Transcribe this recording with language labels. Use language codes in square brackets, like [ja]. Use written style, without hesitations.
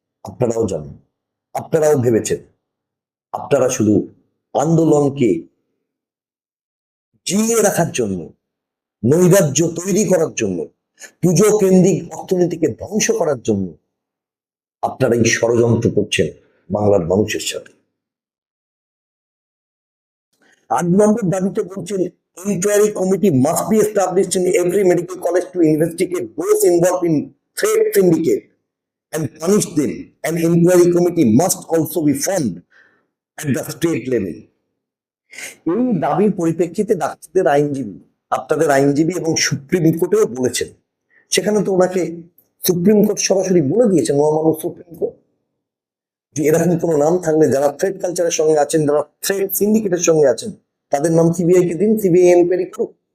[bn] আপনারাও জানেন, আপনারাও ভেবেছেন, আপনারা শুধু আন্দোলনকে জিইয়ে রাখার জন্য, নৈরাজ্য তৈরি করার জন্য, পুজো কেন্দ্রিক অর্থনীতিকে ধ্বংস করার জন্য আপনারা এই ষড়যন্ত্র করছেন বাংলার মানুষের সাথে। 8 নম্বর দাবিতে বলছেন, [en] inquiry committee must be established in every medical college to investigate those involved in threat syndicate and punish them. An inquiry committee must also be formed at the state level. [bn] এই দাবির পরিপ্রেক্ষিতে ডাক্তারদের আইনজীবী, আপনাদের আইনজীবী এবং সুপ্রিম কোর্টেও বলেছেন, সেখানে তো ওনাকে সুপ্রিম কোর্ট সরাসরি বলে দিয়েছে, মহামানব সুপ্রিম কোর্ট, যে এরকম কোনো নাম থাকলে যারা থ্রেড কালচারের সঙ্গে আছেন, যারা থ্রেড সিন্ডিকেটের সঙ্গে আছেন, তাদের নাম সিবিআই কে দিন, সিবিআই এনকোয়ারি করুক।